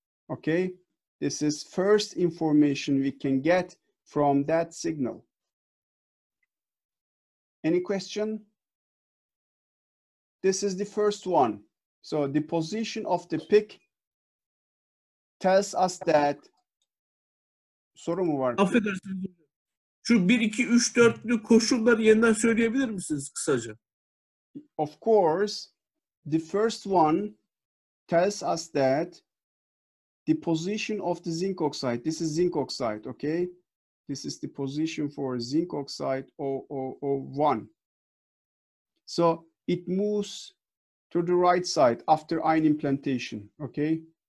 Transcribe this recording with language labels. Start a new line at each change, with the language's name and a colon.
English: Okay, this is first information we can get from that signal. Any question? This is the first one. So the position of the peak tells us that.
Turkish: Soru mu var? Affedersiniz hocam. Şu 1, 2, 3, 4'lü koşulları yeniden söyleyebilir misiniz kısaca?
English: Of course, the first one tells us that the position of the zinc oxide, this is zinc oxide, okay? This is the position for zinc oxide 001. So it moves to the right side after ion implantation, okay?